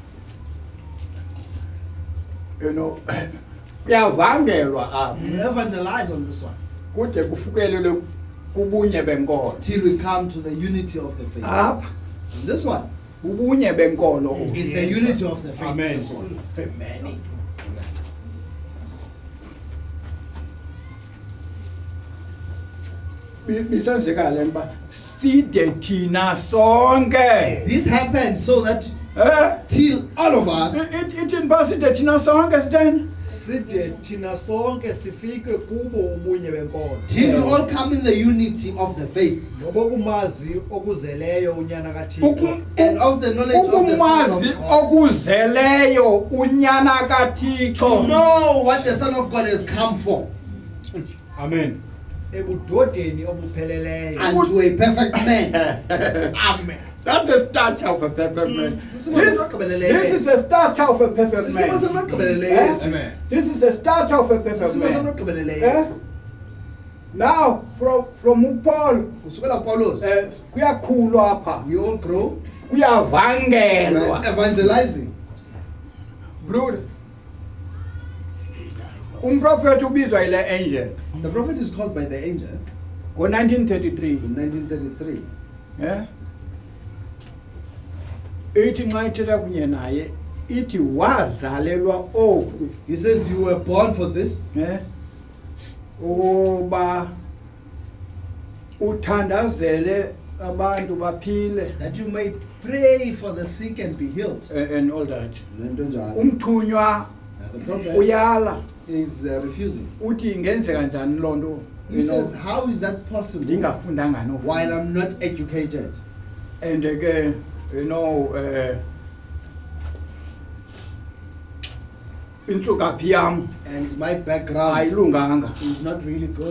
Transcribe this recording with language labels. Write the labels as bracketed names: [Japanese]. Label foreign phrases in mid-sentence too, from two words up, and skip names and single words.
[Xhosa] kuyavangelwa apha [English] We evangelize on this one [Xhosa] kude kufikelele kubunye benkolo [English] till we come to the unity of the faith. [Xhosa] apha [English] And this one [Xhosa] ubunye benkolo [English] is the unity of the faith. Amen. This one. Amen. [Xhosa] bisenzeka le nto uba side thina sonke [English] This happened so that till all of us [Xhosa] ithini uba side thina sonke sitheni Side thina sonke sifike kubo ubunye benkolo. [English] till we all come in the unity of the faith [Xhosa] Nobokumazi okuzeleyo unyana kaThixo. [English] and of the knowledge of the Son of [Xhosa] ukumazi [English] God. [Xhosa] okuzeleyo unyana [English] To [Xhosa] kaThixo [English] know what the Son of God has come for, Amen. [Xhosa] Ebudodeni obupheleleyo. [English] and to a perfect man. Amen. that's the start of a perfect man [Xhosa] Sisimo somagqibeleleyo. [English] this is the start of a perfect [Xhosa] Sisimo [English] man [Xhosa] somagqibeleleyo Eh? esi. [English] this is the start of a perfect [Xhosa] Sisimo [English] man [Xhosa] somagqibeleleyo Eh? esi. [English] now from Paul [Xhosa] Kusukela Paulos, kuyakhulwa apha [English] we all grow. [Xhosa] kuyavangelwa [English] We're evangelizing. Brood. [Xhosa] Umprofeti ubizwa ile angel [English] The prophet is called by the angel [Xhosa] ngo-1933 [English] in 1933. [Xhosa] ithi nxa ithetha kunye naye ithi wazalelwa oku [English] He says, you were born for this, [Xhosa] ukuba uthandazele abantu baphile [English] that you may pray for the sick and be healed. and all that [Xhosa] Nento njalo. umthunywa [English] The prophet [Xhosa] uyala [English] is refusing. [Xhosa] uthi ingenzeka njani loo nto [English] He says, how is that possible [Xhosa] ndingafundanga [English] while [Xhosa] nofunda [English] I'm not educated? [Xhosa] and ke intsukaphi yam [English] And my background [Xhosa] ayilunganga [English] is not really good.